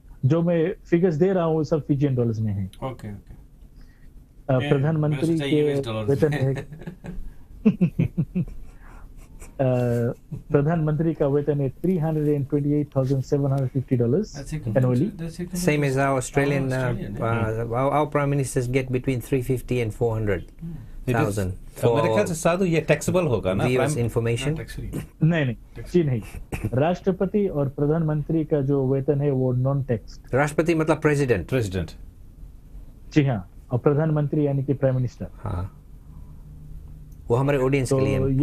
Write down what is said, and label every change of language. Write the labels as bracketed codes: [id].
[hi] जो मैं फिगर्स दे रहा हूँ सब फिजियन डॉलर्स में है. [en] Okay. [hi] प्रधानमंत्री के वेतन रहेगा प्रधानमंत्री का वेतन है $328,750 annually. [en] Same as our Australian. Our prime ministers get between 350 and 400,000. [hi] मेरे ख्याल से साधु ये टैक्सेबल होगा ना. [en] Information. [hi] नहीं. राष्ट्रपति और प्रधानमंत्री का जो वेतन है वो नॉन टैक्स. राष्ट्रपति मतलब प्रेसिडेंट. जी हाँ, और प्रधानमंत्री यानी कि प्राइम मिनिस्टर. हाँ, वो हमारे ऑडियंस के लिए